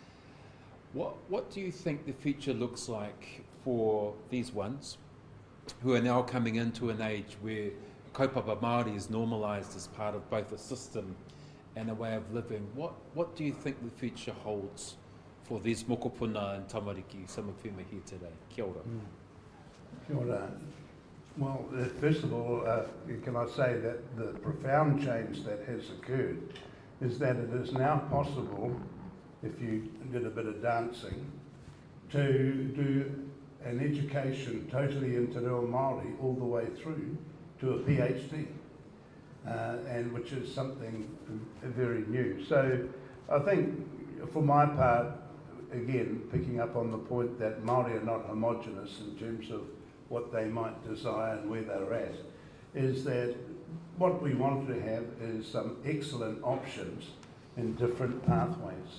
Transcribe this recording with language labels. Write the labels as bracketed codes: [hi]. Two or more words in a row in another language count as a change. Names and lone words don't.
[en] What do you think the future looks like for these ones who are now coming into an age where [mi] kaupapa Māori [en] is normalised as part of both a system and a way of living? What do you think the future holds for these mokopuna and tamariki, some of whom are here today? [mi] Kia ora. Kia ora. [en] Well, first of all, can I say that the profound change that has occurred is that it is now possible, if you did a bit of dancing, to do an education totally in [mi] te reo Māori [en] all the way through to a PhD, and which is something very new. So I think for my part, again, picking up on the point that Māori are not homogenous in terms of what they might desire and where they're at, is that what we want to have is some excellent options in different pathways.